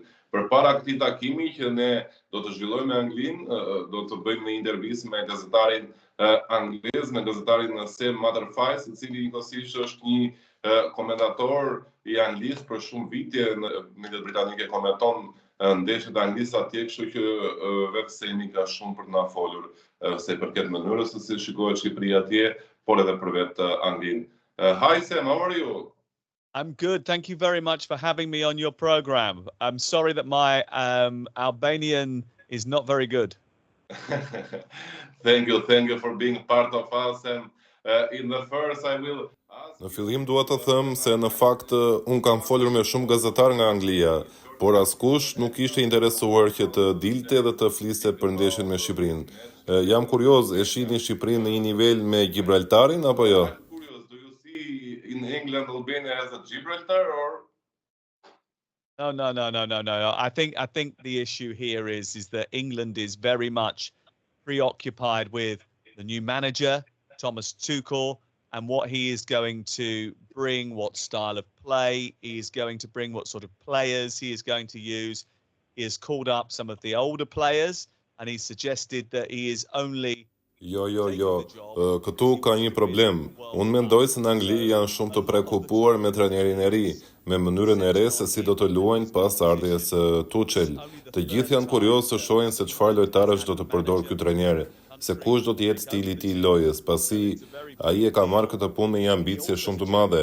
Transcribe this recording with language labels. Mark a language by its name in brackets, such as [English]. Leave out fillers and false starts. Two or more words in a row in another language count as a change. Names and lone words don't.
[Albanian] Përpara këtij takimi që ne do të zhvillojmë me Anglinë, do të bëjmë një intervistë me gazetarin anglez, me gazetarin Sam Matterface, I cili njëkohësisht është një komentator I Anglisë për shumë vite në mediat britanike, komenton ndeshjet e Anglisë atje, kështu që vetë Semi ka shumë për të na folur se I përket mënyrës se si shikohet Shqipëria atje, por edhe për vetë Anglinë. [English] Hi Sam, how are you? I'm good. Thank you very much for having me on your program. I'm sorry that my Albanian is not very good. Thank you for being part of us. And in the first I will ask... [Albanian] Në fillim dua të them se në fakt un kam folur me shumë gazetar nga Anglia, por askush nuk ishte interesuar që të dilte dhe të fliste për ndeshjen me Shqipërinë. Jam kurioz, e shihni Shqipërinë në një nivel me Gibraltarin apo jo? [English] In England, Albania has a Gibraltar, or No. I think the issue here is that England is very much preoccupied with the new manager, Thomas Tuchel, and what he is going to bring, what style of play he is going to bring, what sort of players he is going to use. He has called up some of the older players, and he suggested that he is only... [Albanian] Jo. Këtu ka një problem. Unë mendoj se në Angli janë shumë të prekupuar me trajnerin e ri, me mënyrën e re se si do të luajnë pas ardhjes Tuchel. Të gjithë janë kurioz të shohin se çfarë lojtarësh do të përdor ky trajner, se kush do të jetë stili I tij lojës, pasi ai e ka marrë këtë punë me një ambicie shumë të madhe.